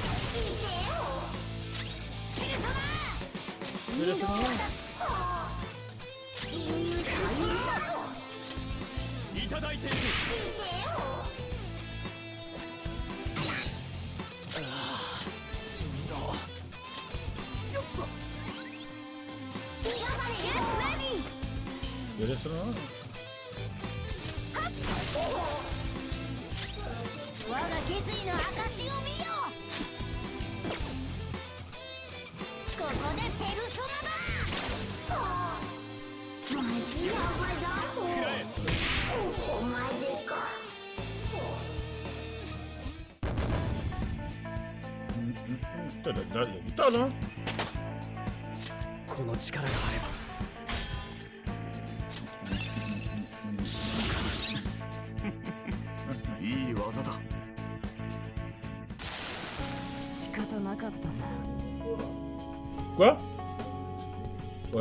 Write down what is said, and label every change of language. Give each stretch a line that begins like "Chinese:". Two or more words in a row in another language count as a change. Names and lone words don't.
French: Mais là, c'est normal.
Japanese: いただいている。しんど。
French: Mais là, c'est normal.
Japanese: 我が決意の証を見よ。ここでペルソナだ。くらえ。お前でか。
French: Putain, il y a du tas là.
Japanese: この力があれば。いい技だ。仕方なかったな。
French: Quoi? Ouais.